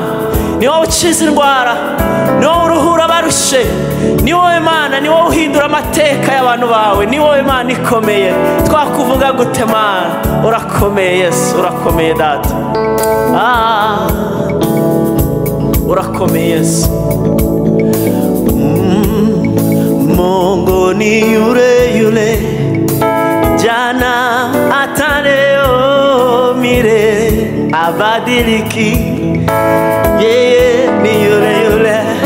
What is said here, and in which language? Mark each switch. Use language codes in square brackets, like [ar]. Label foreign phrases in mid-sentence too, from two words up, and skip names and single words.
[rw] Ni wowe ukiza indwara, ni wowe uruhura abarushe, ni wowe Mana, ni wowe uhindura amateka y'abantu bawe, ni wowe Mana ikomeye. Twakuvuga gute Mana? Urakomeye Yesu, urakomeye data. Urakomeye Yesu. [sw] Mungu ni yule yule, jana hata leo milele, abadiliki. Yeye ni yule yule.